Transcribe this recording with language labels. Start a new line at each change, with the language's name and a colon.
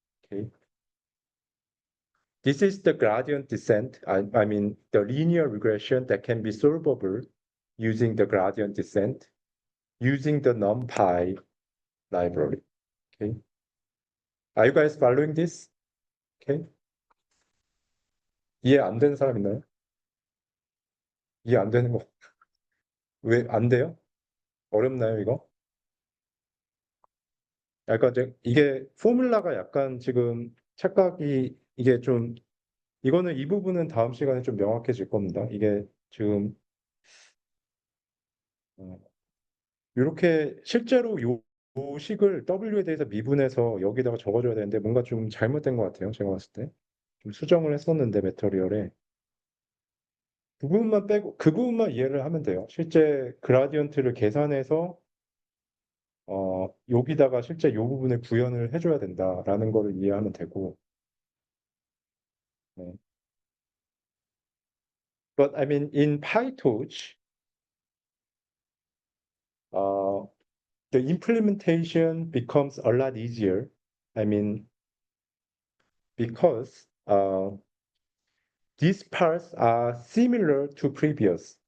English: Okay. This is the gradient descent. I mean, the linear regression that can be solvable using the gradient descent, using the NumPy library. Okay. Are you guys following this? Okay.
Korean: 이해 안 되는 사람 있나요? 이해 안 되는 거. 왜 안 돼요? 어렵나요, 이거? 약간 이게 포뮬라가 약간 지금 착각이 이게 좀 이거는 이 부분은 다음 시간에 좀 명확해질 겁니다. 이게 지금 이렇게 실제로 요 식을 W에 대해서 미분해서 여기다가 적어줘야 되는데 뭔가 좀 잘못된 것 같아요. 제가 봤을 때. 좀 수정을 했었는데 매터리얼에 그 부분만 빼고 그 부분만 이해를 하면 돼요. 실제 그라디언트를 계산해서 여기다가 실제 요 부분을 구현을 해줘야 된다라는 거를 이해하면 되고. 네.
English: But I mean, in PyTorch, uh, the implementation becomes a lot easier. I mean, because these parts are similar to previous.